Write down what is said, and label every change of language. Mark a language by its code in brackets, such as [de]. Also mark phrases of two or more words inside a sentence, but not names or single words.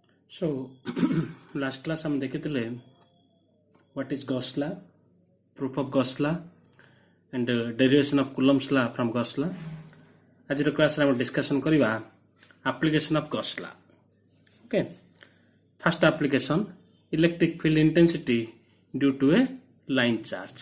[en] So last class [or] ହମ ଦେଖିଥିଲେ [en] what is Gauss law, proof of Gauss law and derivation of Coulomb's law from Gauss law. [or] ଆଜ କ୍ଲାସ ରେ ହମ ଡିସକସନ କରିବା [en] application of Gauss law. Okay, first application, electric field intensity due to a line charge.